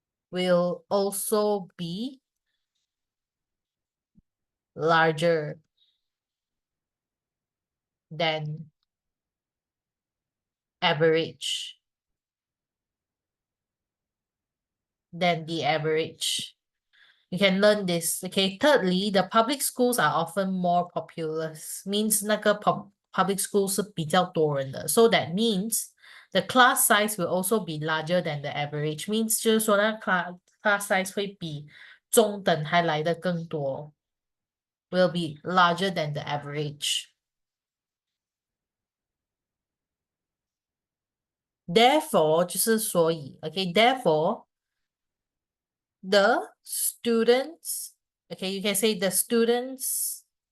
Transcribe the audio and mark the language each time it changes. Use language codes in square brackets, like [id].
[en] will also be larger than average than the average. You can learn this. Okay. Thirdly, the public schools are often more populous. Means [zh] 那个 public school 是比较多人的. [en] So that means the class size will also be larger than the average. Means [zh] 就是说那 class size 会比中等还来的更多. [en] Will be larger than the average. Therefore [zh] 就是所以 [en] okay therefore the students okay you can say the students